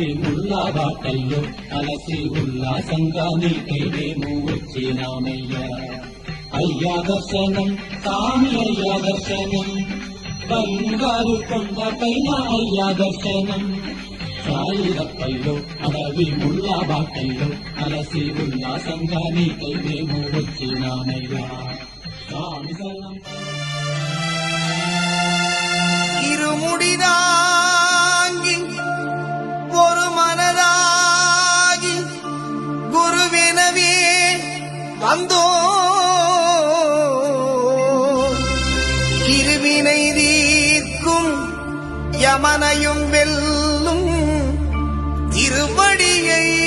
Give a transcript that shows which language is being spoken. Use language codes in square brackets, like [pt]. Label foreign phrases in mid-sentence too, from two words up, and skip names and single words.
[te] ముళ్ళ బాటల్లో అలసి ఉల్లాసంగా నీకై మేము వచ్చినామయ్యా అయ్యా దర్శనం స్వామి అయ్యా దర్శనం బంగారు కొండ పైన అయ్యా దర్శనం రాయిరప్పల్లో అడవి ముళ్ళ బాటల్లో అలసి ఉల్లాసంగా నీకై మేము వచ్చినామయ్యా స్వామి శరణం [ta] இருமுடிதாங்கி ஒரு மனதாகி குருவெனவே வந்தோ இருவினை தீர்க்கும் யமனையும் வெல்லும் திருவடியை